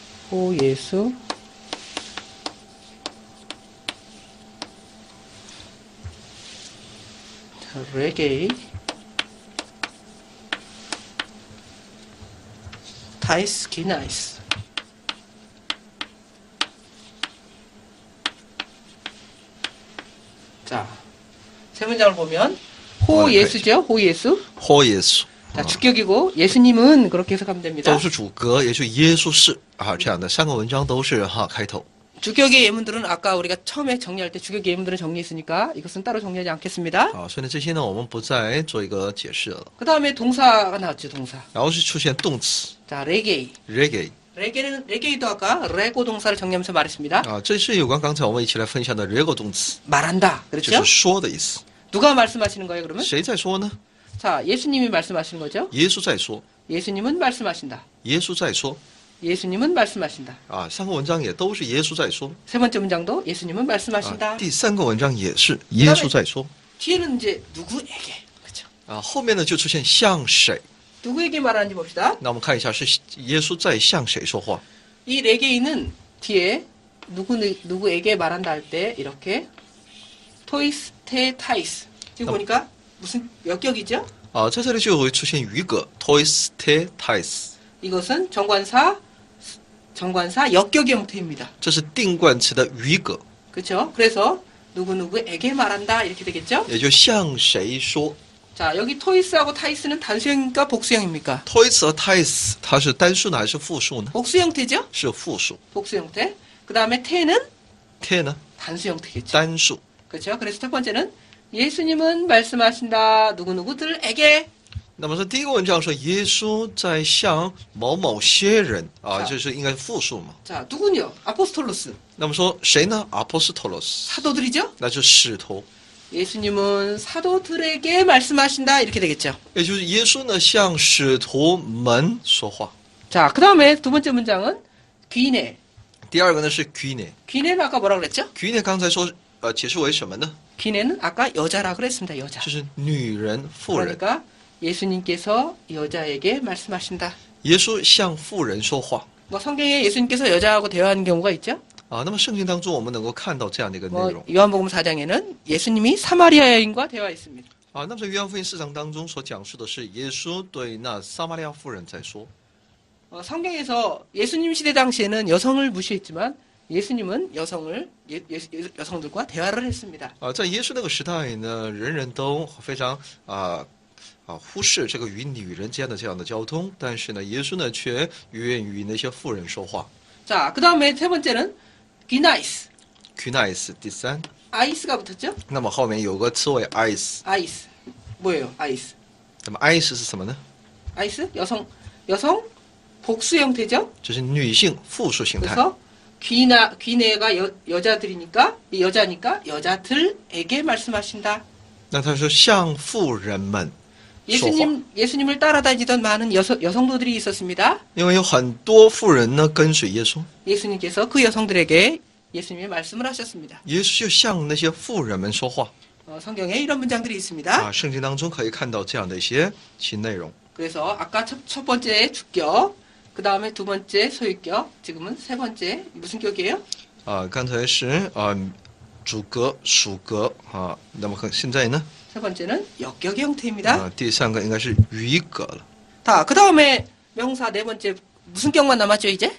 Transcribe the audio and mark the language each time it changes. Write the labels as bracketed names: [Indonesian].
[Greek] 호 예수 자, 레게이 타이스 기나이스. [Korean] 자, 세 문장을 보면 호 예수죠. 호 예수. 호 예수 啊 자, 주격이고 예수님은 그렇게 해석하면 됩니다. [Chinese] 都是主格，也就耶稣是啊这样的三个文章都是哈开头。 [Korean] 주격의 예문들은 아까 우리가 처음에 정리할 때 주격 예문들은 정리했으니까 이것은 따로 정리하지 않겠습니다. [Chinese] 啊，所以呢这些呢我们不再做一个解释了。 [Korean] 그 다음에 동사가 나왔죠. 동사. [Chinese] 然后是出现动词 [Korean] 자, 레게이. [Greek] reggae [Korean] 레게이도 아까 레고 동사를 정리하면서 말했습니다. [Chinese] 啊，这是有关刚才我们一起来分享的 rego 动词， [Korean] 말한다. [Chinese] 就 [Korean] 그렇죠? [Chinese] 是说的意思。 [Korean] 누가 말씀하시는 거예요, 그러면? [Chinese] 谁在说呢？ [Korean] 자, 예수님이 말씀하시는 거죠? [Chinese] 耶稣在说， [Korean] 예수님은 말씀하신다. [Chinese] 耶稣在说 [Korean] 예수님은 말씀하신다. [Chinese] 啊，三个文章也都是耶稣在说 [Korean] 세 번째 문장도 예수님은 말씀하신다. [Chinese] 啊，第三个文章也是耶稣在说 [Korean] 뒤에는 이제 누구에게. 그렇죠? [Chinese] 啊，后面呢就出现向谁？ [Korean] 누구에게 말하는지 봅시다. [Chinese] 那我们看一下是耶稣在向谁说话？ [Korean] 이 레게이는 뒤에 누구에게 말한다 할 때 이렇게 토이스 테 타이스. 지금 보니까 무슨 역격이죠? [Chinese] 啊，在这里就会出现语格 tois te tais， [Korean] 이것은 정관사 역격의 형태입니다. [Chinese] 这是定冠词的语格， [Korean] 그렇죠? 그래서 누구에게 말한다 이렇게 되겠죠? [Chinese] 也就向谁说。 [Korean] 자, 여기 토이스하고 타이스는 단수형입니까? 복수형입니까? [Chinese] tois 和 tais 它是单数呢还是复数呢？ [Korean] 복수 형태죠? [Chinese] 是复数。 [Korean] 복수 형태. 그 다음에 태는 [Chinese] te 呢？ [Korean] 단수 형태겠죠. [Chinese] 单数。 [Korean] 그렇죠? 그래서 첫 번째는 예수님은 말씀하신다 누구누구들에게. [Chinese] 那么说第一个文章说耶稣在向某某些人啊， [Korean] 자 [Chinese] 就是应该是复数嘛。 [Korean] 자, 누군요? 아포스톨로스. [Chinese] 那么说谁呢？apostolos， [Korean] 사도들이죠? [Chinese] 那就是使徒， [Korean] 예수님은 사도들에게 말씀하신다 이렇게 되겠죠. [Chinese] 也就是耶稣呢向使徒们说话。 [Korean] 자, 그 다음에 두 번째 문장은 귀네. [Chinese] 第二个呢是 귀네， [Korean] 귀네는 아까 뭐라 그랬죠? [Chinese] 귀네刚才说解释为什么呢？ [Korean] 귀네는 아까 여자라 그랬습니다. 여자. [Chinese] 就是女人、妇人。 [Korean] 그러니까 예수님께서 여자에게 말씀하신다. [Chinese] 耶稣向妇人说话 [Korean] 뭐 성경에 예수님께서 여자하고 대화하는 경우가 있죠? 啊。 [Chinese] 那么圣经当中我们能够看到这样的一个内 뭐 容 [Korean] 요한복음 4장에는 예수님이 사마리아 여인과 대화했습니다. 啊。 [Chinese] 那么在约翰福音4章当中所讲述的是耶稣对那撒玛利亚妇人在说 [Korean] 성경에서 예수님 시대 당시에는 여성을 무시했지만 예수님은 여성들과 대화를 했습니다. 啊。 [Chinese] 在耶稣那个时代呢，人人都非常忽视这个与女人之间的这样的交通，但是呢，耶稣呢却愿与那些妇人说话。 [Korean] 자, 그 다음에 세 번째는 기나이스. [Chinese] Qnais 第三， [Korean] 아이스가 붙었죠? [Chinese] 那么后面有个词为 ice， [Korean] 아이스. 뭐예요? 아이스. [Chinese] 那么 ice 是什么呢？ [Korean] 아이스? 여성 복수 형태죠? [Chinese] 就是女性复数形态。 [Korean] 그래서 귀네가 여자들이니까 여자니까 여자들에게 말씀하신다. [Chinese] 那他说向妇人们说话， [Korean] 예수님을 따라다니던 많은 여성도들이 있었습니다. [Chinese] 因为有很多妇人呢跟随耶稣， [Korean] 예수님께서 그 여성들에게 예수님의 말씀을 하셨습니다. [Chinese] 耶稣就向那些妇人们说话 [Korean] 성경에 이런 문장들이 있습니다. 啊。 [Chinese] 圣经当中可以看到这样的一些其内容 [Korean] 그래서 아까 첫 번째 주격, 그 다음에 두 번째 소유격, 지금은 세 번째 무슨 격이에요? 啊。 [Chinese] 刚才是主格、属格啊，那么现在呢？ [Korean] 세 번째는 역격의 형태입니다. [Chinese] 第三个应该是语格了。 [Korean] 자, 그 다음에 명사 네 번째 무슨 격만 남았죠 이제?